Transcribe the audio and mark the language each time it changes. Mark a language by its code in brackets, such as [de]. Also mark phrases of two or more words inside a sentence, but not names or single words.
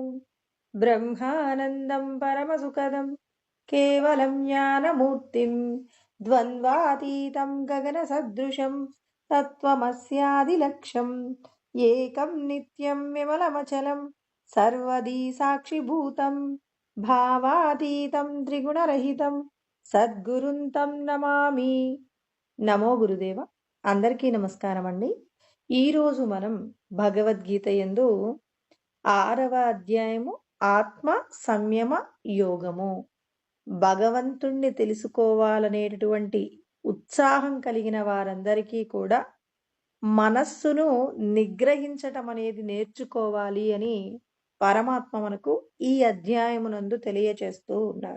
[sa] ब्रह्मानन्दं परमसुखदं केवलं ज्ञानमूर्तिं द्वन्द्वातीतं गगनसदृशं तत्त्वमस्यादिलक्ष्यम् एकं नित्यं विमलमचलं सर्वदी साक्षिभूतं भावातीतं त्रिगुणरहितं సద్గురుం తం నమామి. [te] నమో గురుదేవ. అందరికీ నమస్కారం అండి. ఈరోజు మనం భగవద్గీత యందు 6వ అధ్యాయము ఆత్మ సంయమ యోగము. భగవంతుణ్ణి తెలుసుకోవాలనేటటువంటి ఉత్సాహం కలిగిన వారందరికీ కూడా మనస్సును నిగ్రహించటం అనేది నేర్చుకోవాలి అని పరమాత్మ మనకు ఈ అధ్యాయమునందు తెలియచేస్తూ ఉన్నారు.